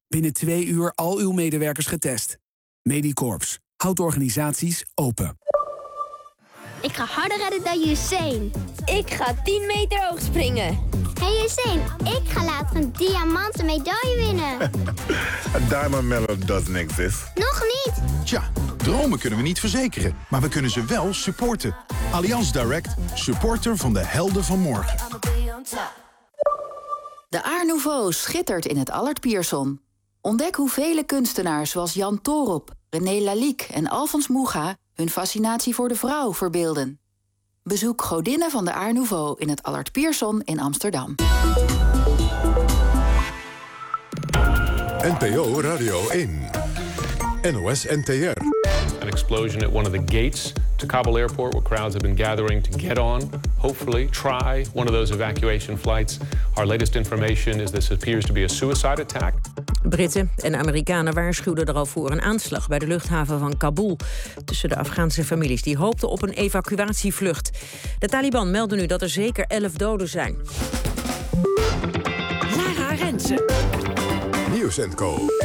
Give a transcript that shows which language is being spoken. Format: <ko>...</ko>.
<nl>Binnen 2 uur al uw medewerkers getest. Medicorps. Houd organisaties open. Ik ga harder redden dan Usain. Ik ga 10 meter hoog springen. Hey Usain, ik ga later een diamanten medaille winnen.</nl> <en>A diamond medal doesn't exist.</en> <nl>Nog niet. Tja, dromen kunnen we niet verzekeren, maar we kunnen ze wel supporten. Allianz Direct, supporter van de helden van morgen. De Art Nouveau schittert in het Allard Pierson. Ontdek hoe vele kunstenaars zoals Jan Toorop, René Lalique en Alfons Mucha hun fascinatie voor de vrouw verbeelden. Bezoek Godinnen van de Art Nouveau in het Allard Pierson in Amsterdam. NPO Radio 1. NOS NTR.</nl> <en>An explosion at one of the gates to Kabul Airport, where crowds have been gathering to get on, hopefully try one of those evacuation flights. Our latest information is this appears to be a suicide attack.</en> <nl>Britten en Amerikanen waarschuwden er al voor een aanslag bij de luchthaven van Kabul tussen de Afghaanse families die hoopten op een evacuatievlucht. De Taliban melden nu dat er zeker 11 doden zijn. Lara Rensen. Nieuws & Co.</nl>